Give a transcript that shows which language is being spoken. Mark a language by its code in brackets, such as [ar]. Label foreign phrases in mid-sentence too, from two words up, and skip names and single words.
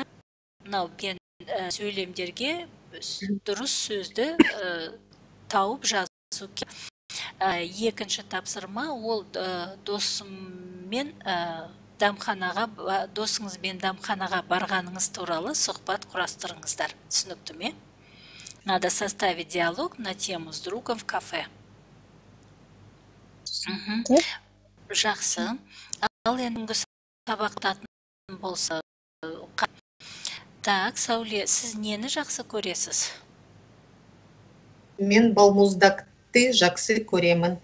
[kk] Мынау мен сөйлемдерге дұрыс сөзді тауып жазу керек. Екінші тапсырма ол досыңызбен дәмханаға барғаныңыз туралы сұхбат құрастырыңыздар. Түсінікті ме? [ru] Надо составить диалог на тему с другом в кафе. [kk] Жақсы. Ал енді сабақтатын болса. Так, Сәуле, сіз нені жақсы көресіз? Мен балмұздақты жақсы көремін.